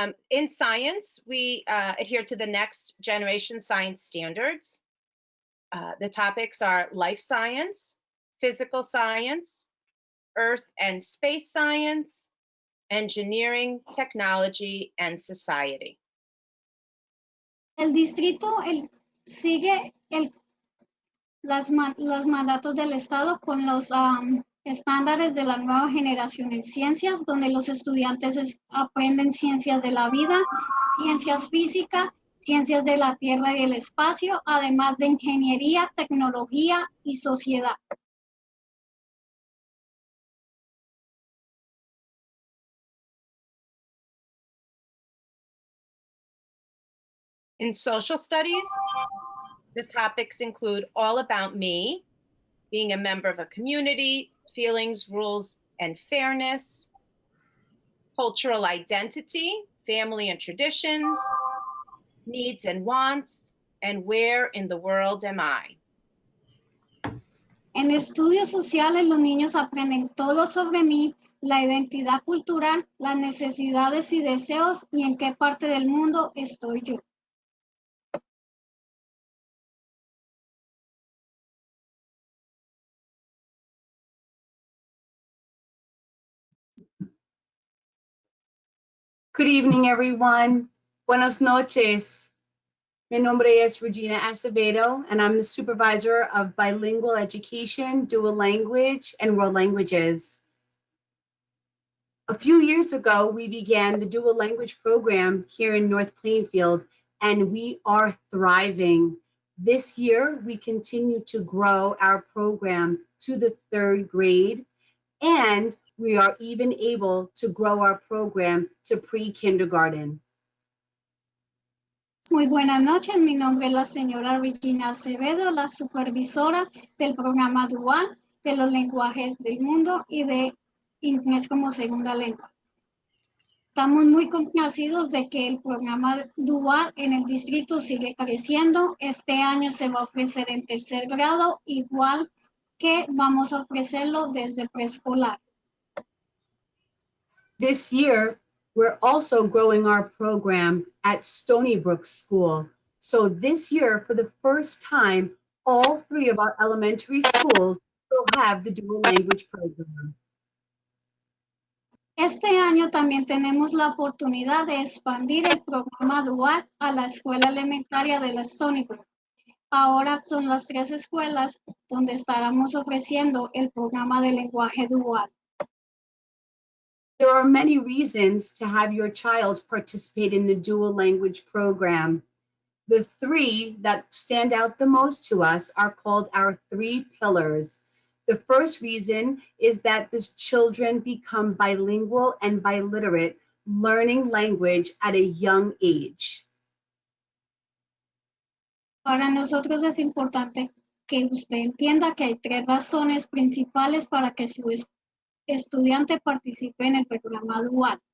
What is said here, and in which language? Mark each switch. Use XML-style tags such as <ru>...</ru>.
<en>In science, we adhere to the next generation science standards. The topics are life science, physical science, earth and space science, engineering, technology, and society.</en> <es>El distrito sigue los mandatos del Estado con los estándares de la nueva generación en ciencias, donde los estudiantes aprenden ciencias de la vida, ciencias físicas, ciencias de la tierra y el espacio, además de ingeniería, tecnología y sociedad.</es> <en>In social studies, the topics include all about me, being a member of a community, feelings, rules, and fairness, cultural identity, family and traditions, needs and wants, and where in the world am I?</en> <es>En estudios sociales, los niños aprenden todo sobre mí, la identidad cultural, las necesidades y deseos, y en qué parte del mundo estoy yo.</es> <en>Good evening, everyone.</en> <es>Buenas noches. Mi nombre es Regina Acevedo,</es> <en>and I'm the supervisor of bilingual education, dual language, and world languages. A few years ago, we began the dual language program here in North Plainfield, and we are thriving. This year, we continue to grow our program to the 3rd grade, and we are even able to grow our program to pre-kindergarten.</en> <es>Muy buenas noches, mi nombre es la señora Regina Acevedo, la supervisora del programa dual de los lenguajes del mundo y de inglés como segunda lengua. Estamos muy complacidos de que el programa dual en el distrito sigue creciendo. Este año se va a ofrecer en 3er grado, igual que vamos a ofrecerlo desde preescolar.</es> <en>This year, we're also growing our program at Stony Brook School. So this year, for the first time, all 3 of our elementary schools will have the dual language program.</en> <es>Este año también tenemos la oportunidad de expandir el programa dual a la escuela elementaria de la Stony Brook. Ahora son las 3 escuelas donde estaremos ofreciendo el programa de lenguaje dual.</es> <en>There are many reasons to have your child participate in the dual language program. The 3 that stand out the most to us are called our 3 pillars. The first reason is that the children become bilingual and biliterate, learning language at a young age.</en> <es>Para nosotros es importante que usted entienda que hay 3 razones principales para que su estudiante participe en el programa dual.</es>